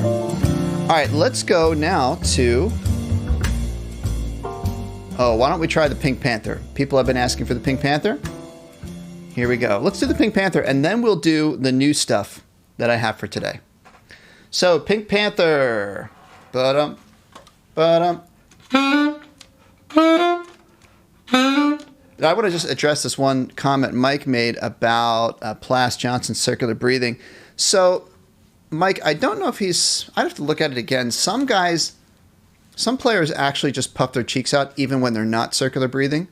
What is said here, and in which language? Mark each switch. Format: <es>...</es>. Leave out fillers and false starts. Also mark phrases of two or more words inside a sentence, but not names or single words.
<en>All right, let's go now to... Oh, why don't we try the Pink Panther? People have been asking for the Pink Panther. Here we go. Let's do the Pink Panther, and then we'll do the new stuff that I have for today. So, Pink Panther. Ba-dum, ba-dum. I want to just address this one comment Mike made about Plas Johnson's circular breathing. So, Mike, I don't know if I'd have to look at it again. Some players actually just puff their cheeks out even when they're not circular breathing.</en>